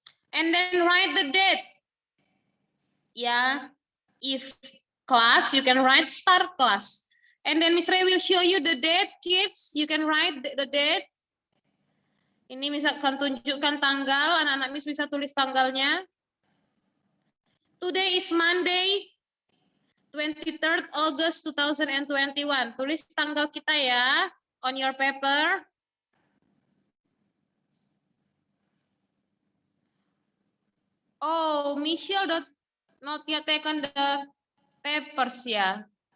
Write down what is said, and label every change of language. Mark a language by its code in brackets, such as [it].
[en] And then write the date. Yeah, if class, you can write start class. And then Miss Ray will show you the date, kids. You can write the date. [id] Ini misalkan tunjukkan tanggal, anak-anak Miss bisa tulis tanggalnya. [en] Today is Monday, 23rd August 2021. [id] Tulis tanggal kita ya, [en] on your paper. Oh, Michelle not yet taken the papers ya.